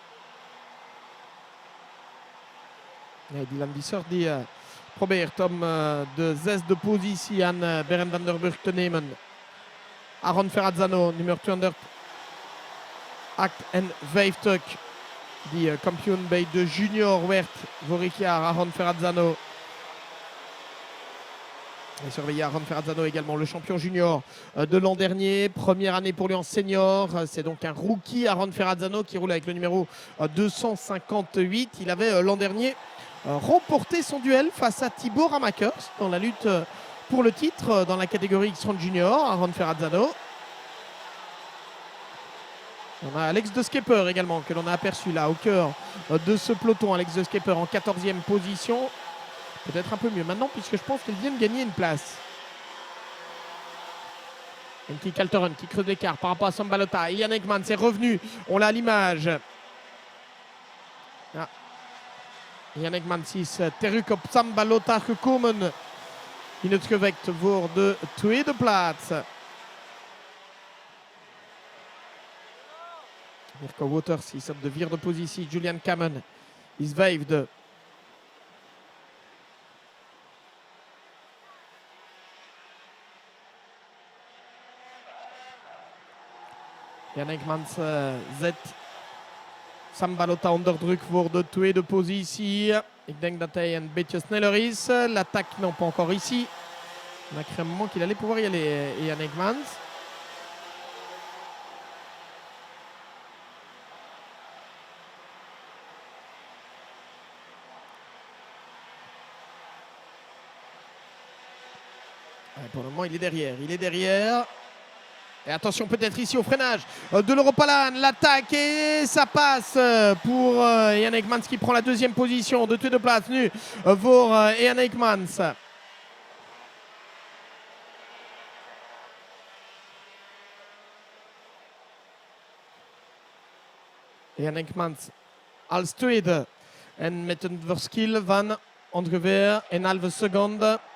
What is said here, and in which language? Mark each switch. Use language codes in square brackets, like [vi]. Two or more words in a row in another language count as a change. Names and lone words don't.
[nl] Nee, Dylan Visser die probeert om de 6e positie aan Berend van der Burg te nemen. Aaron Ferrazzano, nummer 258, die kampioen bij de junior werd vorig jaar. Aaron Ferrazzano. [fr] Et surveiller Aaron Ferrazzano également, le champion junior de l'an dernier. Première année pour lui en senior. C'est donc un rookie, Aaron Ferrazzano, qui roule avec le numéro 258. Il avait l'an dernier remporté son duel face à Thibaut Ramakers dans la lutte pour le titre dans la catégorie X30 Junior, Aaron Ferrazzano. On a Alex de Skepper également, que l'on a aperçu là au cœur de ce peloton. Alex de Skepper en 14e position. Peut-être un peu mieux maintenant, puisque je pense qu'il vient de gagner une place. Enki Calteron qui creuse l'écart par rapport à Sambalota. Ian Eggmans est revenu. On l'a à l'image. Ah. [nl] Ian Eggmans is terug op Sambalota gekomen in het gevecht voor de tweede plaats. Mirko Wouters is op de vierde positie. Julian Kamen is vijfde. Ian Eggmans zet Sambalota onder druk voor de tweede positie. Ik denk dat hij een beetje sneller is. [fr] L'attaque, non, pas encore ici. On a cru un moment qu'il allait pouvoir y aller, Ian Eggmans. Pour le moment, il est derrière. Il est derrière. Et attention peut-être ici au freinage de l'Europalan, l'attaque et ça passe pour Ian Eggmans qui prend la deuxième position de [nl] tweede plaats nu voor Ian Eggmans. [fr] Ian Eggmans als tweede en met een verschil van ongeveer een halve seconde.